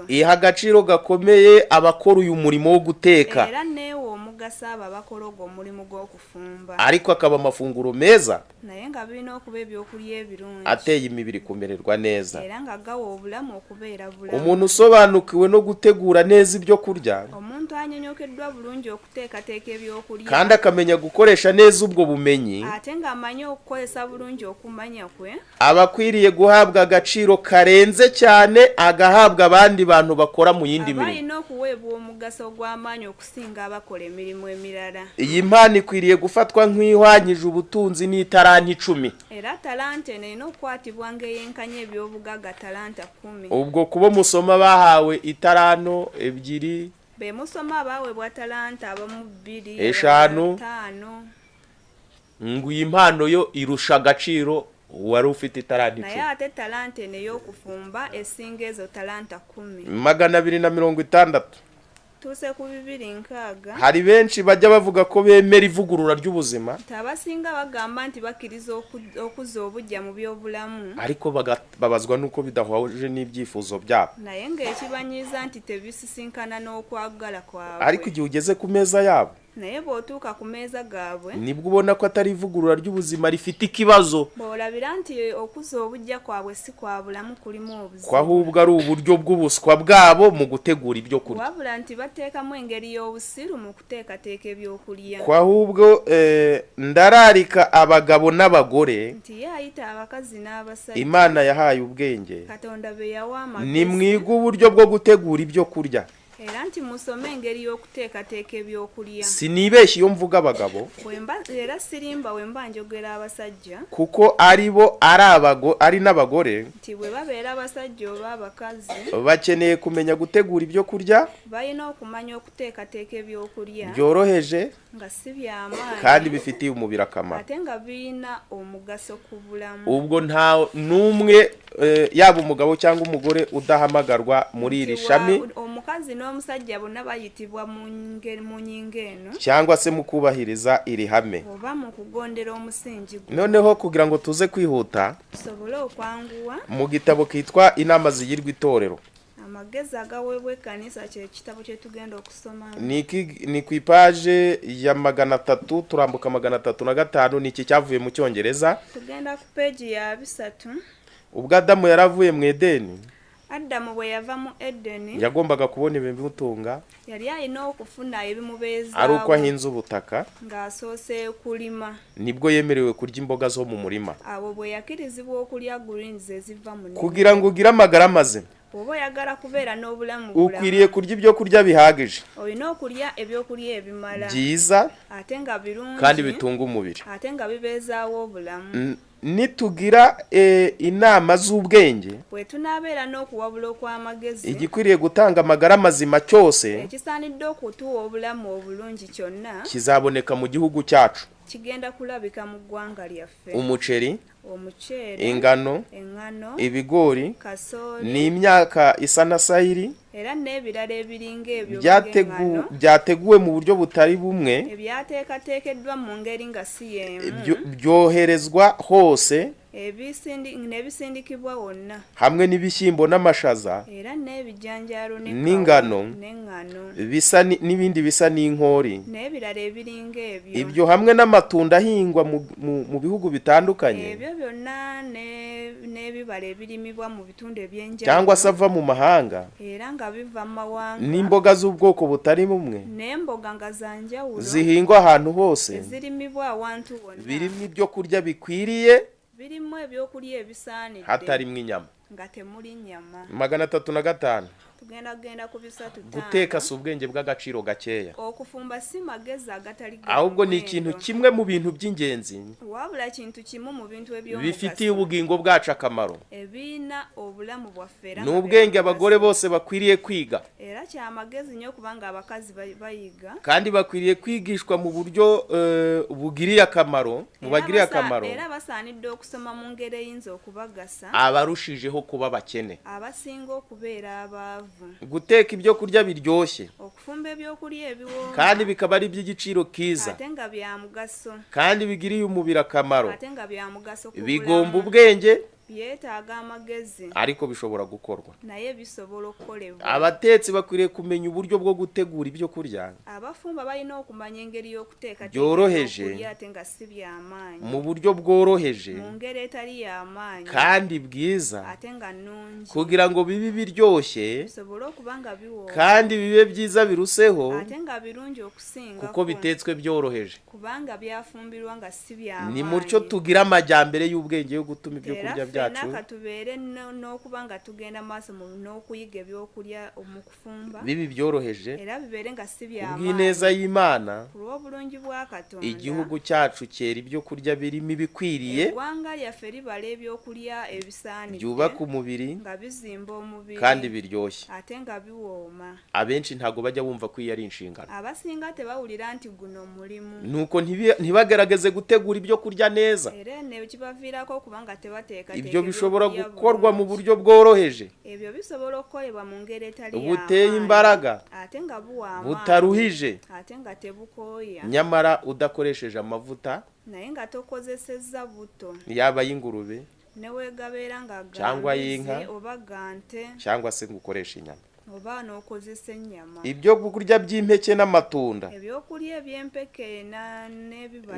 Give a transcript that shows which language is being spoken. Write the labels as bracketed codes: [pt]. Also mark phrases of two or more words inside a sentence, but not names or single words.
[rw] Iha agaciro gakomeye abakora uyu murimo wo guteka. [lg] Era neewo omugaso abo abakola ogwo omulimo gw'okufumba. [rw] Ariko akaba amafunguro meza. [lg] Naye nga birina okuba ebyokulya ebirungi. [rw] Ateye imibiri kumererwa neza. [lg] Era nga gawa obulamu okubeera bulamu. [rw] Umuntu usobanukiwe no gutegura neza ibyo kurya, [lg] omuntu ng'anyonyokeddwa bulungi okuteekateeka ebyokulya [rw] kandi akamenya gukoresha neza ubwo bumenyi, [lg] ate ng'amanyi okukozesa bulungi okumanya kwe, [rw] aba akwiriye guhabwa agaciro karenze cyane agahabwa abandi bantu bakora mu yindi [lg] aba [rw] mirimo. [lg] alina okuweebwa omugaso ogw'amaanyi okusinga abakola emirimu emirala. [rw] Iyi mpano ikwiriye gufatwa nk'ihwanyije ubutunzi n'italanto 10. [lg] Era talanta eno erina okukwatibwa ng'eyenkanya ebyobugagga talanta 10. [rw] Ubwo kubo musoma bahawe italanto 2, [lg] Be musoma abaweebwa talanta abamu 2, [rw] 5. [lg] 5. [rw] ngo iyi mpano yo irusha agaciro wari ufite italanto [lg] Naye [rw] 10. [lg] ate talanta eno ey'okufumba esinga ezo talanta 10. [rw] 260. [lg] Tuuse ku 260. [rw] Hari benshi bajya bavuga ko bemera ivugurura ry'ubuzima, [lg] Abasinga bagamba nti bakkiriza okuzza obujja mu by'obulamu, [rw] ariko babazwa nuko bidahuje n'ibyifuzo byabo. [lg] naye ng'ekibanyiiza nti tebisisinkana n'okwagala kwabwe. [rw] Ariko igihe ugeze ku meza yabo, [lg] Naye bw'otuuka ku meeza gaabwe, [rw] nibwo ubona ko atari ivugurura ry'ubuzima rifite ikibazo, [lg] bw'olabira nti okuzza obujja kwabwe si kwa bulamu kulimu [rw] ko [lg] obuzibu, [rw] ahubwo ari uburyo bw'ubuswa bwabo mu gutegura ibyo kurya, [lg] wabula nti bateekamu engeri y'obusiru mu kuteekateeka ebyokulya, [rw] ko ahubwo ndararika abagabo n'abagore [lg] nti ye ayita abakazi n'abasajja, [rw] Imana yahaye ubwenge, [lg] Katonda be yawa amagezi, [rw] nimwiga uburyo bwo gutegura ibyo kurya. [lg] era nti musome engeri y'okuteekateeka ebyokulya. [rw] Sinibeshye iyo mvuga abagabo, [lg] Era sirimba we mba njogera abasajja, [rw] kuko ari n'abagore [lg] nti bwe babeera abasajja oba abakazi, [rw] bakeneye kumenya gutegura ibyo kurya [lg] balina okumanya okuteekateeka ebyokulya [rw] byoroheje [lg] nga si by'amaanyi [rw] kandi bifitiye umubiri akamaro. [lg] ate nga birina omugaso ku bulamu. [rw] Ubwo nta n'umwe yaba umugabo cyangwa umugore udahamagarwa muri iri shami, [lg] Omukazi n'omusajja bonna bayitibwa mu nyinga eno, [rw] cyangwa se mu kubahiriza iri hame. [lg] oba mu kugondera omusingi gwe. [rw] Noneho kugira ngo tuze kwihuta, [lg] Tusobole okwanguwa, [rw] mu gitabo kitwa Inama zigirwa itorero, [lg] amagezi agaweebwa ekkanisa kye kitabo kye tugenda okusoma. [rw] ni ku ipaje ya 300 turambuka 305. Ni iki cyavuye mu Cyongereza. [lg] Tugenda ku peegi ya 3. [rw] Ubwo Adamu yaravuye mu Edeni, [lg] Adamu bwe yava mu Edeni, [rw] yagombaga kubona ibimutunga [lg] yali alina okufuna ebimubeezaawo [rw] ari uko ahinze ubutaka, [lg] ng'asoose kulima. [rw] nibwo yemerewe kurya imboga zo mu murima. [lg] Abo bwe yakirizibwa okulya greens eziva mu nnimiro. [rw] Kugira ngo ugire amagara mazima, [lg] Bw'oba oyagala kubeera n'obulamu [rw] ukwiriye kurya ibyo kurya bihagije, [lg] olina okulya ebyokulya ebimala, [rw] byiza [lg] ate nga birungi, [rw] kandi bitunga umubiri. [lg] ate nga bibeezaawo obulamu. [rw] Nitugira inama z'ubwenge, [lg] Bwe tunaabeera n'okuwabula okw'amagezi, [rw] igikwiriye gutanga amagara mazima cyose [lg] ekisaanidde okutuwa obulamu obulungi kyonna [rw] kizaboneka mu gihugu cyacu. [lg] kigenda kulabika mu ggwanga lyaffe. [rw] Umuceri, [lg] Omuceere, [rw] ingano, [lg] eŋŋano, [rw] ibigori [lg] kasooli, [rw] n'imyaka isa na sayiri [lg] era n'ebirala ebiringa ebyo ng'eŋŋano, [rw] byateguwe mu buryo butari bumwe, [lg] ebyateekateekeddwa mu ngeri nga si y'emu, [rw] byoherezwa hose, [lg] n'ebisindikibwa wonna, [rw] hamwe n'ibishyimbo n'amashaza [lg] era n'ebijanjaalo [rw] n'ingano, [lg] n'eŋŋano, [rw] n'ibindi bisa n'inkori. [lg] n'ebirala ebiringa ebyo. [rw] Ibyo hamwe n'amatunda ahingwa mu bihugu bitandukanye, [lg] Ebyo byonna n'ebibala ebirimibwa mu bitundu ebyenjawulo, [rw] cyangwa se ava mu mahanga, [lg] era nga biva mu mawanga, [rw] n'imboga z'ubwoko butari bumwe [lg] n'emboga nga za njawulo [rw] zihingwa ahantu hose, [lg] ezirimibwa awantu wonna, [rw] birimo ibyo kurya bikwiriye, [lg] birimu ebyokulya ebisaanidde [rw] hatarimo inyama. [lg] nga temuli nnyama. [rw] 305. [lg] Tugenda ku 305. [rw] Guteka si ubwenge bw'agaciro gakeya, [lg] Okufumba si magezi agatali ga [rw] ahubwo ni [lg] muwendo, [rw] ikintu kimwe mu bintu by'ingenzi [lg] wabula kintu kimu mu bintu [rw] bifitiye [lg] ebyomugaso [rw] ubugingo bwacu akamaro. [lg] ebiina obulamu bwaffe era [rw] Ni [lg] nga [rw] ubwenge [lg] bya [rw] abagore [lg] mugaso. [rw] bose bakwiriye kwiga, [lg] Era kyamagezi nnyo kubanga abakazi bayiga, [rw] kandi bakwiriye kwigishwa mu buryo bugiriye akamaro, bubagiriye akamaro, [lg] era basaanidde okusoma mu ngeri eyinza okubagasa [rw] abarushijeho kuba bakene. [lg] abasinga okubeera abaavu. [rw] Guteka ibyo kurya biryoshye [lg] Okufumba ebyokulya ebiwooma [rw] kandi bikaba ari iby'igiciro kiza [lg] ate nga bya mugaso, [rw] kandi bigiriye umubiri akamaro, [lg] ate nga bya mugaso ku [rw] bigomba [lg] bulamu, [rw] ubwenge [lg] byetaaga amagezi [rw] ariko bishobora gukorwa. [lg] naye bisobola okukolebwa. [rw] Abatetsi bakwiriye kumenya uburyo bwo gutegura ibyo kurya [lg] abafumba balina okumanya engeri y'okuteeka [rw] byoroheje, [lg] ate nga si by'amaanyi, [rw] mu buryo bworoheje [lg] mu ngeri etali y'amaanyi [rw] kandi bwiza, [lg] ate nga nnungi, [rw] kugira ngo bibe biryoshye [lg] bisobole okuba nga biwooma [rw] kandi bibe byiza biruseho, [lg] ate nga birungi okusinga [rw] kuko bitetswe byoroheje. [lg] kubanga byafumbirwa nga si by'amaanyi. [rw] Ni mutyo tugira amajyambere y'ubwenge yo gutuma ibyo kurya byacu [lg] era katubeere n'okuba nga tugenda maaso n'okuyiga ebyokulya mu kufumba [rw] bibi byoroheje [lg] era bibeere nga si by'amaanyi. [rw] ubw'ineza y'Imana. [lg] ku lw'obulungi bwa Katonda [rw] Igihugu cyacu cyera ibyo kurya birimo ibikwiriye, [lg] eggwanga lyaffe libala ebyokulya ebisaanidde [rw] byubaka umubiri [lg] nga bizimba omubiri [rw] kandi biryoshye. [lg] ate nga biwooma. [rw] Abenshi ntago bajya bumva ko iyo ari inshingano, [lg] abasinga tebawulira nti guno mulimu [rw] nuko ntibagerageze gutegura ibyo kurya neza. [lg] era ne kibaviirako okuba nga tebateeka [rw] Ibyo bishobora gukorwa mu buryo bworoheje, [lg] ebyo bisobola okukolebwa mu ngeri etali [rw] buteye [lg] y'amaanyi, [rw] imbaraga, [lg] ate nga buwa amaanyi, [rw] butaruhije, [lg] ate nga tebukooya, [rw] nyamara udakoresheje amavuta [lg] naye nga tokozesezza buto [rw] yaba y'ingurube [lg] neweegabeera nga [rw] Cyangwa [lg] gambizi [rw] y'inka. [lg] oba gante [rw] cyangwa se ngo ukoreshe inyama. [lg] oba n'okozesa ennyama. [rw] Ibyo kurya by'impeke n'amatunda [lg] ebyokulya eby'empeke n'ebibala